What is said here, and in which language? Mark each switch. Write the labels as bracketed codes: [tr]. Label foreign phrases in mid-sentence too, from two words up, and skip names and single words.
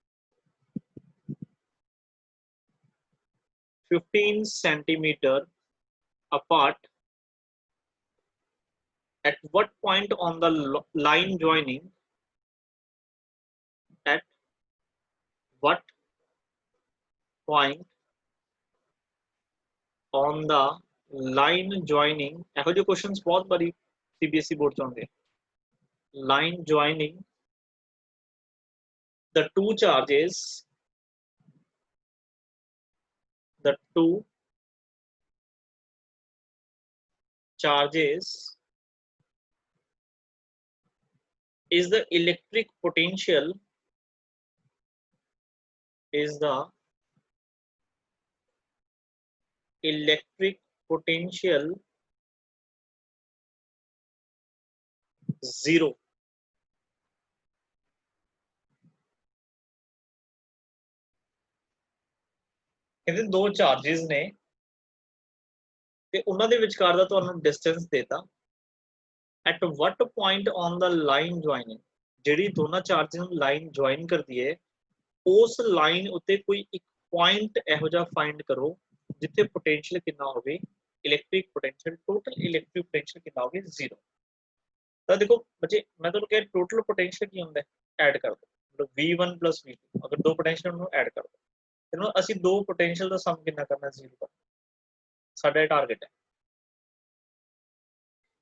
[en] 15 centimeter apart at what point on the line joining, at what point on the line joining, [pa] ਇਹੋ ਜਿਹੇ क्वेश्चंस ਬਹੁਤ ਬਾਰੀ CBSE ਬੋਰਡ ਚ ਆਉਂਦੇ। [en] line joining the two charges, the two charges is the electric potential, is the electric potential 0। [pa] ਕਹਿੰਦੇ ਦੋ ਚਾਰजेस ਨੇ ਤੇ ਉਹਨਾਂ ਦੇ ਵਿਚਕਾਰ ਦਾ ਤੁਹਾਨੂੰ ਡਿਸਟੈਂਸ ਦੇਤਾ। [en] at what point on the line joining, [pa] ਜਿਹੜੀ ਦੋਨਾਂ ਚਾਰजेस ਨੂੰ [en] line join [pa] ਕਰਦੀ ਹੈ ਉਸ ਲਾਈਨ ਉੱਤੇ ਕੋਈ ਇੱਕ ਪੁਆਇੰਟ ਇਹੋ ਜਿਹਾ ਫਾਈਂਡ ਕਰੋ ਜਿੱਥੇ ਪੋਟੈਂਸ਼ੀਅਲ ਕਿੰਨਾ ਹੋਵੇ, [en] electric potential, total electric potential [pa] ਕਿੰਨਾ ਹੋਵੇ 0। ਤਾਂ ਦੇਖੋ ਬੱਚੇ ਮੈਂ ਤੁਹਾਨੂੰ ਕਿਹਾ [en] total potential [pa] ਕੀ ਹੁੰਦਾ ਹੈ, ਐਡ ਕਰ ਦੋ V1 plus V2, ਅਗਰ ਦੋ ਪੋਟੈਂਸ਼ੀਅਲ ਨੂੰ ਐਡ ਕਰ ਦੋ ਤੇ ਅਸੀਂ ਦੋ ਪੋਟੈਂਸ਼ੀਅਲ ਦਾ ਸਮ ਕਿੰਨਾ ਕਰਨਾ 0 ਕਰਨਾ, ਸਾਡਾ ਟਾਰਗੇਟ ਹੈ।